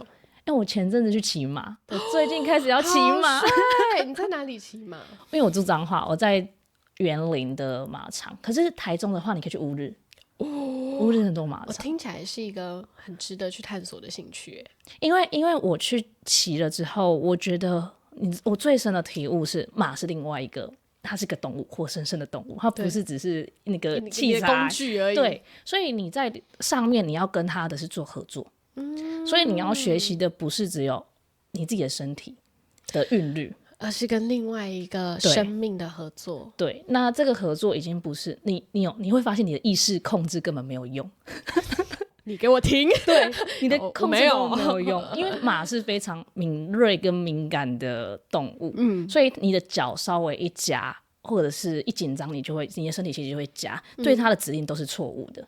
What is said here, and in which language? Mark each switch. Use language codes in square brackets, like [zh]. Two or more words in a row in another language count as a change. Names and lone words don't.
[zh] 因為我前陣子去騎馬，我最近開始要騎馬。你在哪裡騎馬？因為我住彰化，我在員林的馬場。可是台中的話，你可以去烏日。烏日很多馬場，我聽起來是一個很值得去探索的興趣。因為我去騎了之後，我覺得我最深的體悟是，馬是另外一個，它是個動物，活生生的动物，它不是只是那個器材工具而已。对，所以你在上面你要跟它的是做合作。所以你要學習的不是只有你自己的身體的韻律，而是跟另外一個生命的合作。对，那這個合作已經不是你會發現你的意識控制根本沒有用。你給我聽。對，你的控制根本沒有用。因為馬是非常敏銳跟敏感的動物，所以你的腳稍微一夾或者是一緊張，你的身體其實就會夾，對它的指令都是錯誤的。